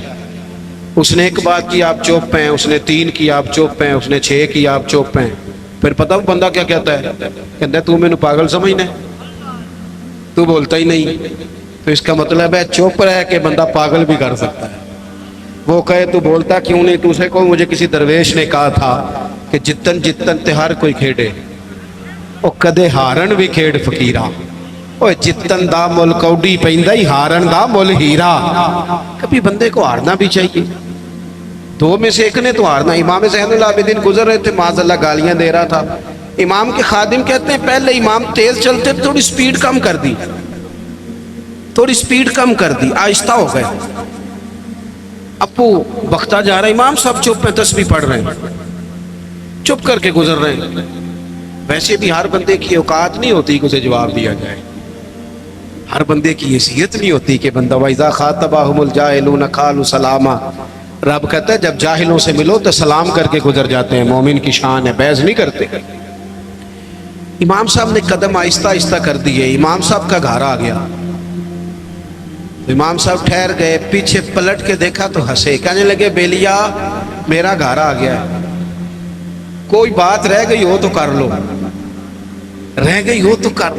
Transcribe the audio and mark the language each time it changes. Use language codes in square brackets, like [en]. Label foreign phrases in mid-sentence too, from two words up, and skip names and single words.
[ur] اس نے ایک بات کی، آپ چوپ ہیں، اس نے 3 کی، آپ چوپ ہیں، اس نے 6 کی، آپ چوپ ہیں. پھر پتہ وہ بندہ کیا کہتا ہے؟ کہتا ہے تو میں نے پاگل سمجھنا ہے، تو بولتا ہی نہیں. تو اس کا مطلب ہے چوپ رہ کے بندہ پاگل بھی کر سکتا ہے. وہ کہے تو بولتا کیوں نہیں؟ تو اسے کو مجھے کسی درویش نے کہا تھا کہ [pa] جتن جتن تے ہر کوئی کھیڑے او کدے ہارن بھی کھیڑ فقیرہ. اوے جتن دا مل کوڈی پیندا ہی ہارن دا مل ہیرا. [ur] کبھی بندے کو ہارنا بھی چاہیے، 2 میں سے ایک نے تو ہارنا. امام زین العابدین گزر رہے تھے، معاذ اللہ گالیاں دے رہا تھا. امام کے خادم کہتے ہیں پہلے امام تیز چلتے، تھوڑی سپیڈ کم کر دی، تھوڑی سپیڈ کم کر دی، آہستہ ہو گئے. ابو بختہ جا رہا ہے، امام صاحب چپ ہیں، تسبیح پڑھ رہے ہیں، چپ کر کے گزر رہے ہیں. ویسے بھی ہر بندے کی اوقات نہیں ہوتی کہ اسے جواب دیا جائے، ہر بندے کی حیثیت نہیں ہوتی کہ بندہ [ar] وَإِذَا خَاطَبَهُمُ الْجَاهِلُونَ قَالُوا سَلَامًا. [ur] رب کہتا ہے جب جاہلوں سے ملو تو سلام کر کے گزر جاتے ہیں، مومن کی شان ہے، بحث نہیں کرتے. امام صاحب نے قدم آہستہ آہستہ کر دیے. امام صاحب کا گھر آ گیا. امام صاحب ٹھہر گئے، پیچھے پلٹ کے دیکھا تو ہنسے، کہنے لگے بیلیا میرا گھر آ گیا ہے، کوئی بات رہ گئی ہو تو کر لو، رہ گئی ہو تو کر لو.